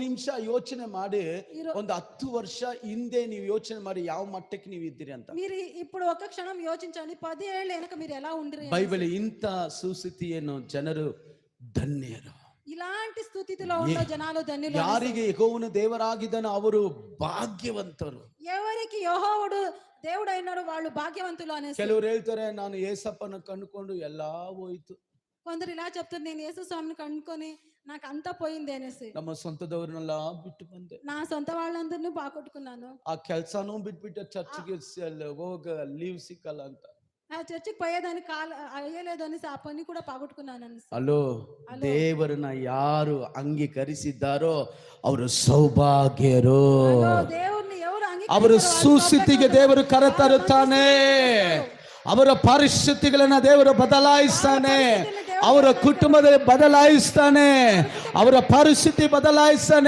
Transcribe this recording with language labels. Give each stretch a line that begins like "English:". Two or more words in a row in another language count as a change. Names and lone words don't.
Kannada: ನಿಮಿಷ ಯೋಚನೆ ಮಾಡಿ, ಒಂದು 10 ವರ್ಷ ಹಿಂದೆ ನೀವು ಯೋಚನೆ ಮಾಡಿ ಯಾವ ಮಟ್ಟಕ್ಕೆ ನೀವು ಇದ್ದೀರಿ ಅಂತ.
Telugu: మీరు ఇప్పుడు ఒక్క క్షణం యోచించండి, 10 ఏళ్ల వెనక మీరు ఎలా ఉండిరి. బైబిల్ ఇంత
Kannada: ಸುಸ್ಥಿತಿಯನ್ನು ಜನರು ಧನ್ಯರು.
Telugu: ఇలాంటి స్థితిలో ఉన్న జనాలు ధన్యులు.
Kannada: ಯಾರಿಗೆ ಯೆಹೋವನು ದೇವರಾಗಿದ್ದಾನೋ ಅವರು ಭಾಗ್ಯವಂತರು.
Telugu: ఎవరికి యెహోవాడు దేవుడు అయినాడో వాళ్ళు భాగ్యవంతులు అనేసి.
Kannada: ಕೆಲವರು ಹೇಳ್ತಾರೆ ನಾನು ಯೇಸಪ್ಪನ ಕಂಡುಕೊಂಡು ಎಲ್ಲಾ ಹೋಯಿತು.
Telugu: కొందరు ఇలా చెప్తారు, నేను యేసు స్వామిని కనుక్కొని నాకు అంతా పోయింది అనేసి.
Kannada: ನಮ್ಮ ಸ್ವಂತದವರನ್ನೆಲ್ಲ ಬಿಟ್ಟು ಬಂದೆ,
Telugu: నా సొంత వాళ్ళందరినీ బాగొట్టుకున్నాను,
Kannada: ಆ ಕೆಲಸನೂ ಬಿಟ್ಬಿಟ್ಟೆ, ಚರ್ಚ್ಗೆ ಹೋಗ ಲೀವ್ ಸಿಕ್ಕಲ್ಲ ಅಂತ.
Telugu: ఆ చర్చికి పోయేదాన్ని అయ్యలేదు అనేసి ఆ పని కూడా పోగొట్టుకున్నాను అనేసి.
Kannada: ಅಲೋ, ದೇವರನ್ನ ಯಾರು ಅಂಗೀಕರಿಸಿದ್ದಾರೋ ಅವರು ಸೌಭಾಗ್ಯರು.
Telugu: దేవుణ్ణి ఎవరు
Kannada: ಅವರ ಸುಸ್ಥಿತಿಗೆ ದೇವರು ಕರೆತರುತ್ತಾನೆ. ಅವರ ಪರಿಸ್ಥಿತಿಗಳನ್ನ ದೇವರು ಬದಲಾಯಿಸ್ತಾನೆ. ಅವರ ಕುಟುಂಬದ ಬದಲಾಯಿಸ್ತಾನೆ. ಅವರ ಪರಿಸ್ಥಿತಿ ಬದಲಾಯಿಸ್ತಾನೆ.